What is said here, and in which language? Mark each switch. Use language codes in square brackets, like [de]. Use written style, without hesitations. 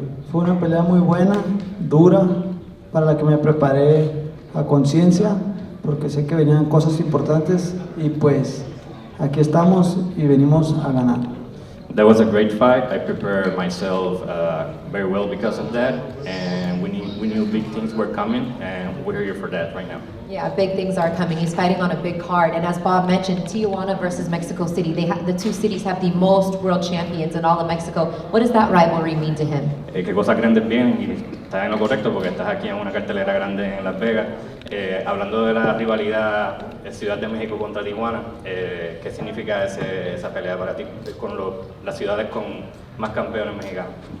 [es] Fue una pelea muy buena, dura, para la que me preparé a conciencia, porque sé que venían cosas importantes y pues aquí estamos y venimos a ganar. [en] That was a great fight. I prepared myself very well because of that, and we knew big things were coming, and we're here for that right now. Yeah, big things are coming. He's fighting on a big card, and as Bob mentioned, Tijuana versus Mexico City. The two cities have the most world champions in all of Mexico. What does that rivalry mean to him? [es] Que cosas grandes vienen y estás en lo correcto porque estás aquí en una cartelera grande en Las Vegas. Hablando de la rivalidad Ciudad de México contra Tijuana, ¿qué significa esa pelea para ti con las ciudades con más campeones mexicanos?